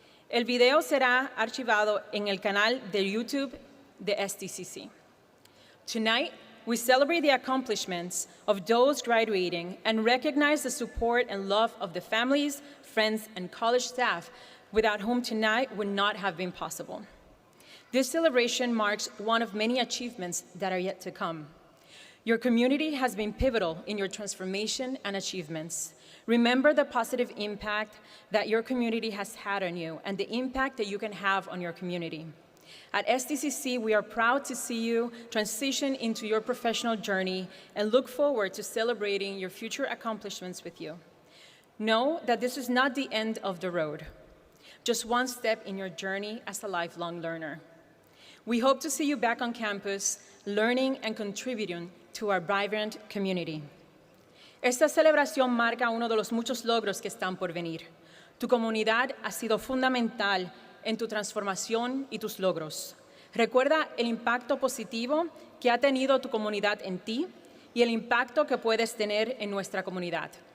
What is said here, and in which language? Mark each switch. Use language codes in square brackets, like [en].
[es] El video será archivado en el canal de YouTube de STCC. [en] Tonight, we celebrate the accomplishments of those graduating and recognize the support and love of the families, friends, and college staff without whom tonight would not have been possible. This celebration marks one of many achievements that are yet to come. Your community has been pivotal in your transformation and achievements. Remember the positive impact that your community has had on you and the impact that you can have on your community. At STCC, we are proud to see you transition into your professional journey and look forward to celebrating your future accomplishments with you. Know that this is not the end of the road, just one step in your journey as a lifelong learner. We hope to see you back on campus, learning and contributing to our vibrant community. [es] Esta celebración marca uno de los muchos logros que están por venir. Tu comunidad ha sido fundamental en tu transformación y tus logros. Recuerda el impacto positivo que ha tenido tu comunidad en ti y el impacto que puedes tener en nuestra comunidad.